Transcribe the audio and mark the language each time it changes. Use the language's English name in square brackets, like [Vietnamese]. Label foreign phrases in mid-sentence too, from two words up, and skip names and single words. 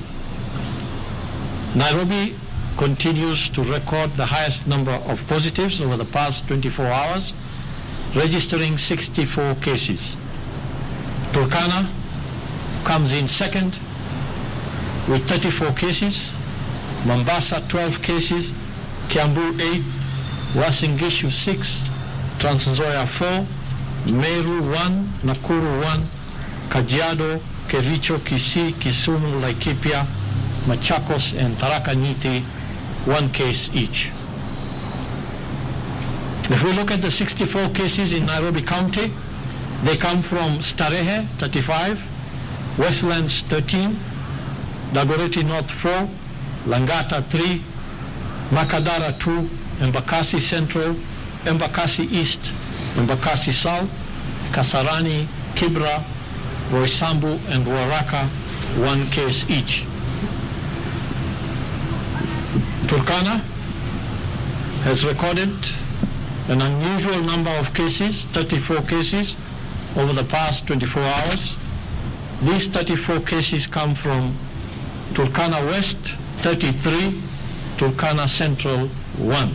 [English] Nairobi continues to record the highest number of positives over the past 24 hours, registering 64 cases. Turkana comes in second with 34 cases, Mombasa 12 cases, Kiambu 8, Uasin Gishu 6, Trans Nzoia 4, Meru 1, Nakuru 1, Kajiado, Kericho, Kisii, Kisumu, Laikipia, Machakos, and Tharaka Nithi, 1 case each. If we look at the 64 cases in Nairobi County, they come from Starehe, 35, Westlands 13, Dagoretti North 4, Langata 3, Makadara 2, Embakasi Central, Embakasi East, Embakasi South, Kasarani, Kibra, Roysambu, and Ruaraka, 1 case each. Turkana has recorded an unusual number of cases, 34 cases, over the past 24 hours. These 34 cases come from Turkana West, 33, Turkana Central, 1.